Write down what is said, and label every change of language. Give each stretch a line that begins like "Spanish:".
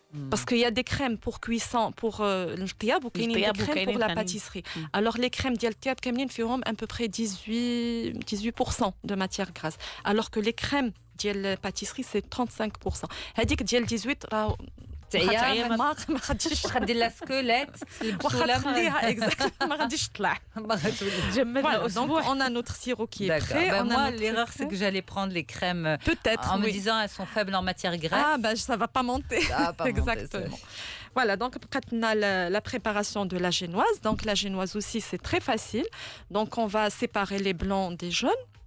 French: Parce qu'il y a des crèmes pour cuisson, pour le tiab ou des crèmes pour la pâtisserie. Alors, les crèmes d'Al Tiab, font à peu près 18% de matière grasse. Alors que les crèmes de pâtisserie, c'est 35%.
Arabic: هذيك ديال 18 ما غاديش تخدي لا سكوليت خليها exactement ما غاديش تطلع تجمدها.
French: Donc on a notre sirop qui est prêt. Moi l'erreur c'est que j'allais prendre les crèmes peut-être en me disant elles sont faibles en matière grasse. Ça va pas monter. Exactement. Voilà, donc on a la préparation de la génoise. Donc la génoise aussi c'est très facile. Donc on va séparer les blancs des jaunes.